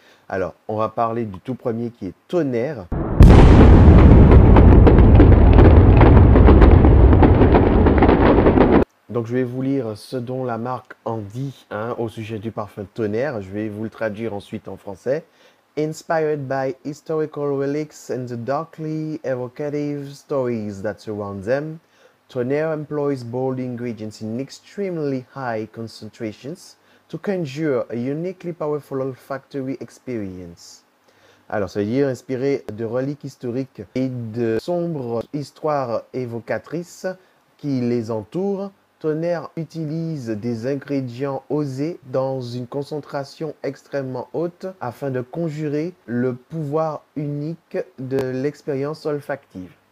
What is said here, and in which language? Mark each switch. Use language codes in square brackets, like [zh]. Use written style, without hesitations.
[fr] Alors, on va parler du tout premier qui est Tonnerre. Donc, je vais vous lire ce dont la marque en dit, hein, au sujet du parfum Tonnerre. Je vais vous le traduire ensuite en français. [en] Inspired by historical relics and the darkly evocative stories that surround them, Tonnerre employs bold ingredients in extremely high concentrations to conjure a uniquely powerful olfactory experience. [fr] Alors, ça veut dire inspiré de reliques historiques et de sombres histoires évocatrices qui les entourent. Tonnerre utilise des ingrédients osés dans une concentration extrêmement haute afin de conjurer le pouvoir unique de l'expérience olfactive.